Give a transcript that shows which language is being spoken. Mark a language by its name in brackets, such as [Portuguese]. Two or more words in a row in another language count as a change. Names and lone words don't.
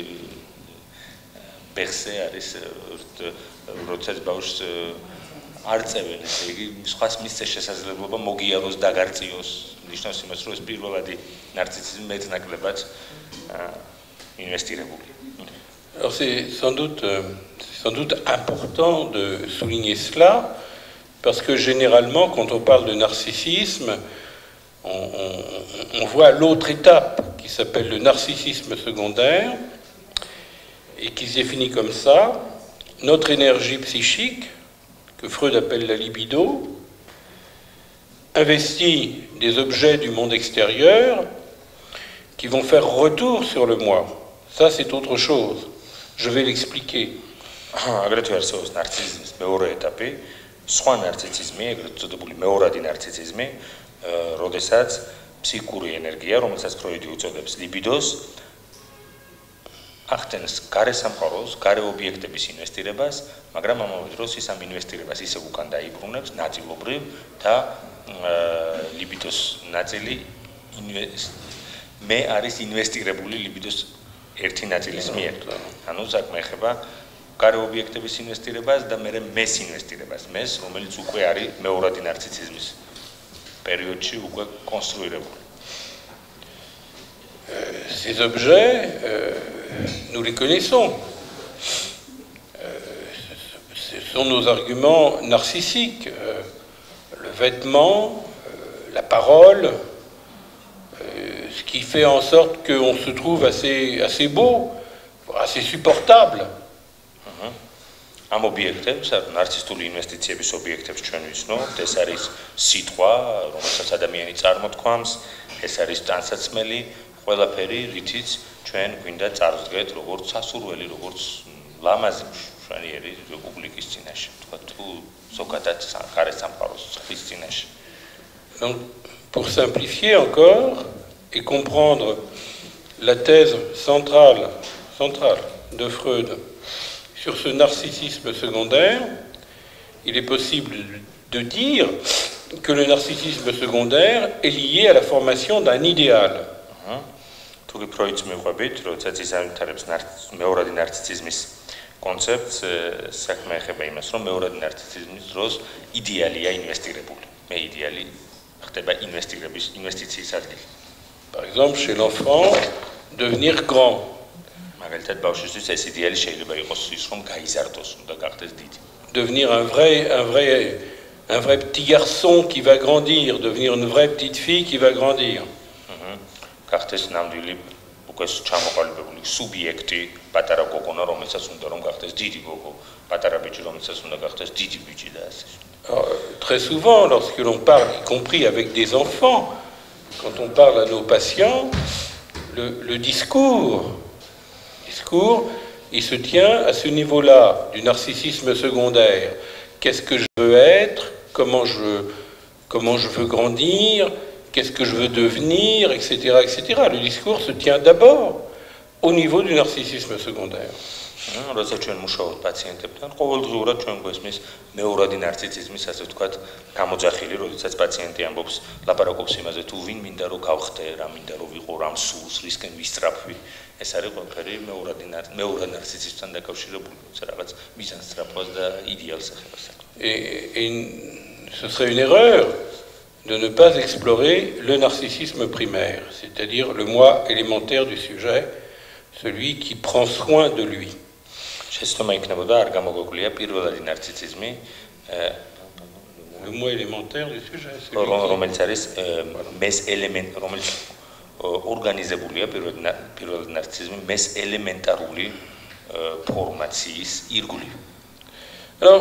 [Georgian] ბეხზე არის როდესაც ბავშვს არ წევენ, ესე იგი სხვას მისცეს შესაძლებლობა მოგიაროს, დაგარწიოს. ნიშნავს იმას, რომ ეს პირველადი ნარცისიზმი მეტნაკლებად ინვესტირებული. [French] Alors c'est sans doute important de souligner cela, parce que généralement, quand on parle de narcissisme, on voit l'autre étape qui s'appelle le narcissisme secondaire et qui se définit comme ça: notre énergie psychique, que Freud appelle la libido, investit des objets du monde extérieur qui vont faire retour sur le moi. Ça, c'est autre chose. Je vais l'expliquer. [Georgian] აგრეთვე არსებობს ნარცისიზმის მეორე ეტაპი, სხვა ნარცისიზმი, ეგრეთ წოდებული მეორადი ნარცისიზმი, როდესაც ფსიქიკური ენერგია, რომელსაც ფროიდი უწოდებს ლიბიდოს, ახდენს გარე სამყაროს, გარე ობიექტების ინვესტირებას, მაგრამ ამავე დროს ის ამ ინვესტირებას ისე უკან დაიბრუნებს ნაწილობრივ და ლიბიდოს ნაწილი მე არის ინვესტირებული ლიბიდოს ერთი ნაწილის მიერ. ანუ საქმე ეხება გარე ობიექტების ინვესტირებას და მერე მეს ინვესტირებას. მეს, რომელიც უკვე არის მეორადი ნარცისიზმის პერიოდში უკვე კონსტრუირებული. [French] Ces objets, nous les connaissons. Ce sont nos arguments narcissiques. Le vêtement, la parole, ce qui fait en sorte qu'on se trouve assez beau, assez supportable. [Georgian] Am ობიექტებს, ნარცისტული ინვესტიციების ობიექტებს ჩვენ ვიცნობთ, ეს არის სიტყვა, რომელსაც ადამიანი წარმოთქვამს, ეს არის ტანსაცმელი, ყველაფერი, რითიც ჩვენ გვინდა წარვდგეთ როგორც სასურველი, როგორც ლამაზი მშვენიერი რესპუბლიკის წინაშე, თქვა თუ ზოგადად გარე სამყაროს წყლის წინაშე. [French] Donc, pour simplifier encore et comprendre la thèse centrale de Freud sur ce narcissisme secondaire, il est possible de dire que le narcissisme secondaire est lié à la formation d'un idéal. [Georgian] Თუ ფროიდს მიყვებით, როდესაც ის ამითარებს მეორადი ნარცისიზმის კონცეფტს, საქმე ეხება იმას, რომ მეორადი ნარცისიზმის დროს იდეალია ინვესტირებული. მე იდეალი ხდება ინვესტიციის ადგილი. [French] Par exemple, chez l'enfant, devenir grand. [Georgian] მაგალითად, ბავშვისთვის ეს იდეალი შეიძლება იყოს ის, რომ გაიზარდოს, უნდა გახდეს დიდი. [French] Devenir un vrai petit garçon qui va grandir, devenir une vraie petite fille qui va grandir. [Georgian] გახდეს ნამდვილი უკვე ჩამოყალიბებული სუბიექტი, პატარა გოგონა, რომელსაც უნდა რომ გახდეს დიდი გოგო, პატარა ბიჭი, რომელსაც უნდა გახდეს დიდი ბიჭი და ასე. [French] Très souvent, lorsque l'on parle, y compris avec des enfants, quand on parle à nos patients, le discours, il se tient à ce niveau-là du narcissisme secondaire. Qu'est-ce que je veux être, comment je veux grandir, qu'est-ce que je veux devenir, etc., etc. Le discours se tient d'abord au niveau du narcissisme secondaire. [Georgian] როცა ჩვენ მუშაობთ პაციენტებთან, ყოველდღიურად ჩვენ გვესმის მეორადი ნარცისიზმის, ასე ვთქვათ, გამოძახილი, როდესაც პაციენტი ამბობს, ლაპარაკობს იმაზე, თუ ვინ მინდა რომ გავხდე, რა მინდა რომ ვიყო, რამ სურს, რისკენ ვისწრაფვი. ეს არის ყველაფერი მეორე ნარცისიზმთან დაკავშირებული, რაღაც მიზანს სწრაფვას და იდეალს ეხება. [French] Et ce serait une erreur de ne pas explorer le narcissisme primaire, c'est-à-dire le moi élémentaire du sujet, celui qui prend soin de lui. Le moi élémentaire du sujet, Alors,